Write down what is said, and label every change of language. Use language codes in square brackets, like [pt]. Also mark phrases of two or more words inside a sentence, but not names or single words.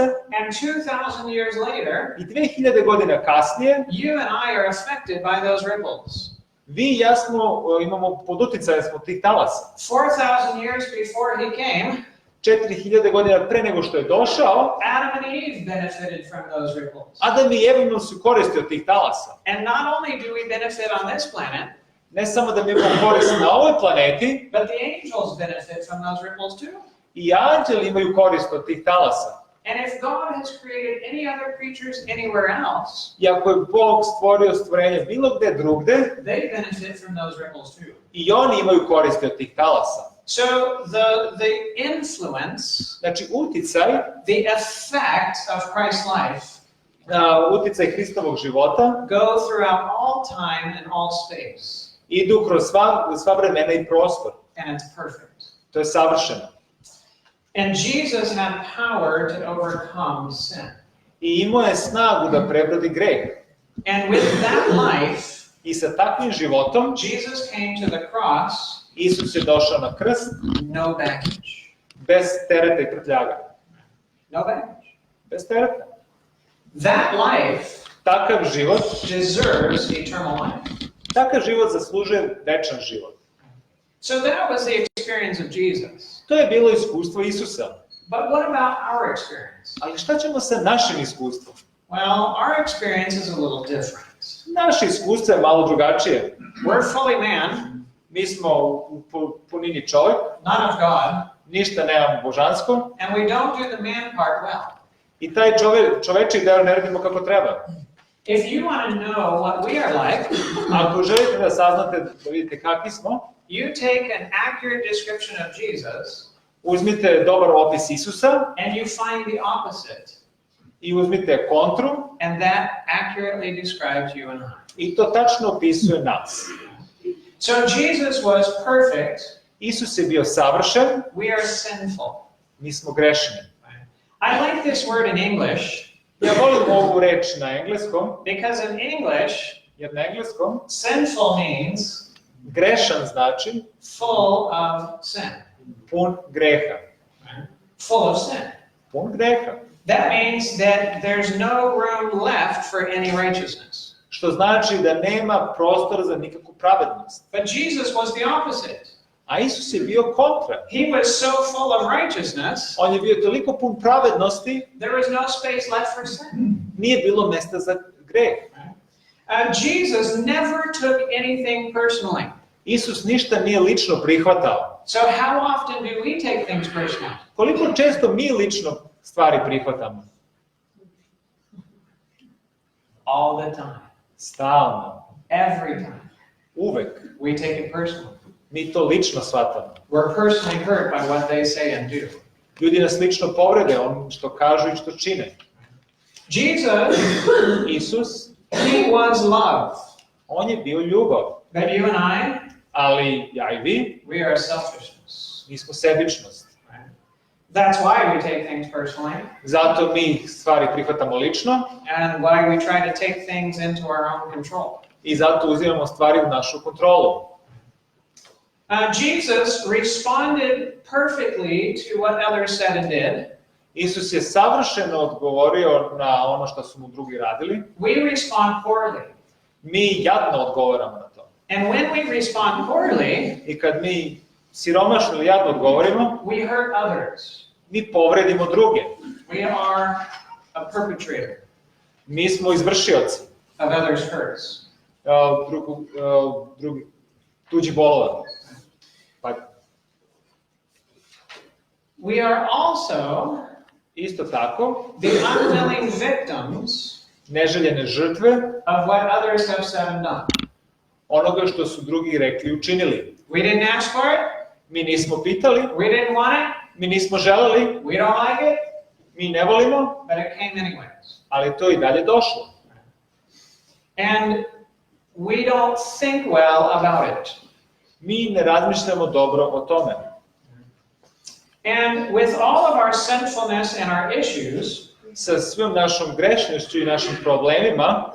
[en] And 2,000 years later, [sr] i 2000 godina kasnije [en] you and I are affected by those ripples. [sr] vi i ja imamo pod uticajem smo tih talasa. [en] 4,000 years before he came, [sr] 4000 godina pre nego što je došao, [en] Adam and Eve benefited from those ripples. [sr] Adam i Eva imali su koristi od tih talasa. [en] And not only do we benefit on this planet, [sr] Ne samo da mi imamo koristi na ovoj planeti, [en] but the angels benefit from those ripples too. [sr] i anđeli imaju korist od tih talasa. [en] And if God has created any other creatures anywhere else, [sr] I ako je Bog stvorio stvorenje bilo gde drugde, [en] they benefit from those ripples too. [sr] i oni imaju koristi od tih talasa. [en] So the influence, [sr] Znači uticaj, [en] the effect of Christ's life [sr] uticaj Hristovog života [en] go throughout all time and all space. [sr] idu kroz sva vremena i prostor. [en] And it's perfect. [sr] To je savršeno. [en] And Jesus had power to overcome sin. [sr] I imao je snagu da prebrodi greh. [en] And with that life, [sr] I sa takvim životom [en] Jesus came to the cross, [sr] Isus je došao na krst [en] no baggage. [sr] bez tereta i prtljaga. [en] No baggage. [sr] Bez tereta. [en] That life [sr] Takav život, [en] deserves eternal life. [sr] takav život zaslužuje večan život. [en] So that was the experience of Jesus. [sr] To je bilo iskustvo Isusa. [en] But what about our experience? [sr] Ali šta ćemo sa našim iskustvom? [en] Well, our experience is a little different. [sr] Naše iskustvo je malo drugačije. [en] We're fully man, [sr] Mi smo u punini čovjek, [en] none of God, [sr] ništa nemamo božansko, [en] and we don't do the man part well. [sr] i taj čovečiji deo ne radimo kako treba. [en] If you want to know what we are like, [sr] Ako želite da saznate, da vidite kakvi smo, [en] you take an accurate description of Jesus [sr] uzmite dobar opis Isusa [en] and you find the opposite, [sr] i uzmite kontru [en] and that accurately describes you and I. [sr] i to tačno opisuje nas. [en] So Jesus was perfect, [sr] Isus je bio savršen, [en] we are sinful. [sr] mi smo grešni. [en] I like this word in English [sr] Ja volim ovu reč na engleskom, [en] because in English, [sr] jer na engleskom [en] sinful means [sr] grešan znači [en] full of sin. [sr] pun greha. [en] Full of sin. [sr] Pun greha. [en] That means that there's no room left for any righteousness. [sr] Što znači da nema prostora za nikakvu pravednost. [en] But Jesus was the opposite. [sr] A Isus je bio kontra. [en] He was so full of righteousness, [sr] On je bio toliko pun pravednosti, [en] there was no space left for sin. [sr] nije bilo mesta za greh. [en] Jesus never took anything personally. [sr] Isus ništa nije lično prihvatao. [en] So how often do we take things personally? [sr] Koliko često mi lično stvari prihvatamo? [en] All the time. [sr] Stalno. [en] Every time. [sr] Uvek. [en] We take it personally. [sr] Mi to lično shvatamo. [en] We're personally hurt by what they say and do. [sr] Ljudi nas lično povrede on što kažu i što čine. Isus, [en] he was love. [sr] On je bio ljubav. [en] But you and I, [sr] ali ja i vi, [en] we are selfishness. [sr] mi smo sebičnost. [en] That's why we take things personally. [sr] Zato mi stvari prihvatamo lično. [en] And why we try to take things into our own control. [sr] I zato uzimamo stvari u našu kontrolu. [en] Jesus responded perfectly to what others said and did. [sr] Isus je savršeno odgovorio na ono što su mu drugi radili. [en] We respond poorly. [sr] Mi jadno odgovaramo na to. [en] And when we respond poorly, [sr] I kad mi siromašno ili jadno odgovorimo, [en] we hurt others. [sr] mi povredimo druge. [en] We are a perpetrator. [sr] Mi smo izvršioci. [en] Of others' hurts. [sr] Tuđi bolova. Pa. [en] We are also [sr] isto tako [en] the unwilling victims [sr] neželjene žrtve [en] of what others have said and done. [sr] Onoga što su drugi rekli i učinili. [en] We didn't ask for it. [sr] Mi nismo pitali. [en] We didn't want it. [sr] Mi nismo želeli. [en] We don't like it. [sr] Mi ne volimo. [en] But it came anyways. [sr] Ali to i dalje došlo. [en] And we don't think well about it. [sr] Mi ne razmišljamo dobro o tome. [en] And with all of our sinfulness and our issues, [sr] sa svim našom grešnošću i našim problemima,